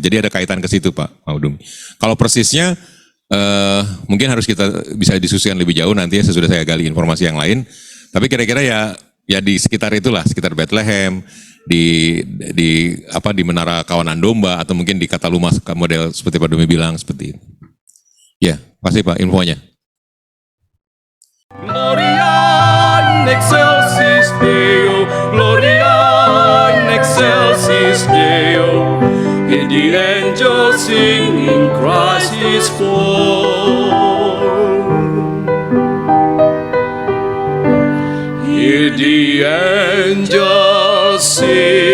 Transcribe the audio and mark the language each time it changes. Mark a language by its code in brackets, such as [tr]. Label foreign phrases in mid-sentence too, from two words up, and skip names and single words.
[id] Jadi ada kaitan ke situ Pak Maudum. Kalau persisnya mungkin harus kita bisa diskusikan lebih jauh nanti ya, sesudah saya gali informasi yang lain. Tapi kira-kira ya di sekitar itulah, sekitar Bethlehem, di menara kawanan domba, atau mungkin di kata Luma model seperti Pak Dumi bilang seperti itu. Ya, pasti Pak infonya. [la] Gloria in excelsis Deo, Gloria in excelsis Deo, [en] and the angels singing Christ is born. Hear the angels sing.